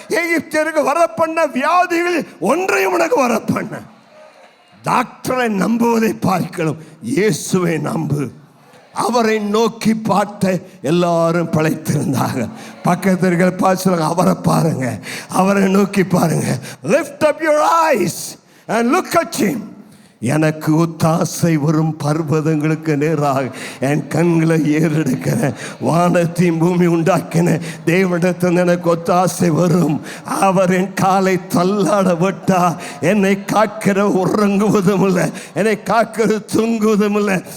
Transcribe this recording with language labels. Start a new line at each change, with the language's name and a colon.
Tamil: எகிப்தியருக்கு வரப்பண்ண வியாதிகள் ஒன்றையும் உனக்கு வரப்பண்ண. டாக்டரை நம்புவதை பார்க்கலாம், இயேசுவை நம்பு. அவரை நோக்கி பார்த்த எல்லாரும் பிழைத்திருந்தாங்க. பக்கத்திற்கு பார்த்து அவரை பாருங்க, அவரை நோக்கி பாருங்க.
English: Lift up your eyes and look at him.
Tamil: எனக்கு ஒத்தாசை வரும் பர்வதங்களுக்கு நேராக என் கண்களை ஏறெடுக்கிறேன். வானத்தையும் பூமி உண்டாக்கின தேவனிடத்தில் எனக்கு ஒத்தாசை வரும். அவர் என் காலை தள்ளாட விட்டார். என்னை காக்கிற உறங்குவதும் இல்லை, என்னை காக்கிற தூங்குவதும் இல்லை.